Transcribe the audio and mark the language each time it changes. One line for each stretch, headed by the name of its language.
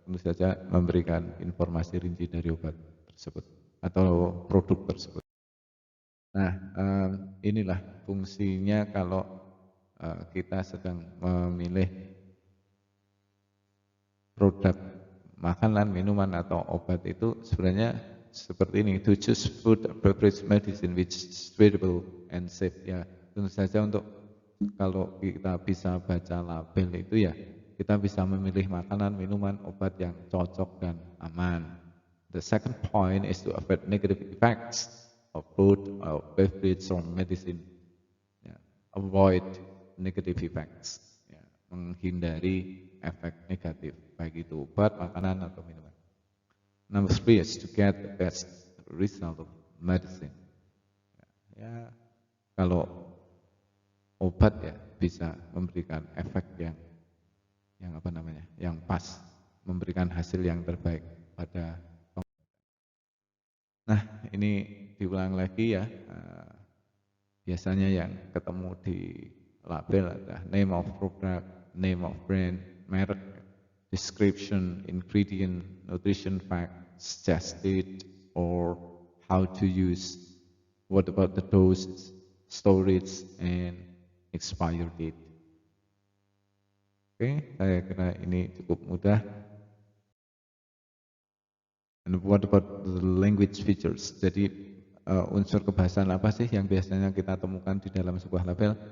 Indonesian: Tentu saja memberikan informasi rinci dari obat tersebut atau produk tersebut. Nah, inilah fungsinya kalau kita sedang memilih produk makanan, minuman atau obat itu sebenarnya seperti ini.
English: To choose food, beverage, medicine which is suitable and safe.
Indonesian: Ya, tentu saja untuk kalau kita bisa baca label itu ya kita bisa memilih makanan, minuman, obat yang cocok dan aman.
English: The second point is to avoid negative effects of food, or beverage, or medicine. Ya, avoid negative effects.
Indonesian: Ya, menghindari efek negatif, baik itu obat, makanan, atau minuman.
English: Number 3 is to get the best result of medicine.
Indonesian: Ya, kalau obat ya bisa memberikan efek yang apa namanya, yang pas, memberikan hasil yang terbaik pada. Nah, ini diulang lagi ya. Biasanya yang ketemu di label ada name of product, name of brand, merek, description, ingredient, nutrition fact, suggested, or how to use.
English: What about the dose, storage, and expiry date?
Indonesian: Oke, saya kira ini cukup mudah.
English: And what about the language features?
Indonesian: Jadi unsur kebahasaan apa sih yang biasanya kita temukan di dalam sebuah label?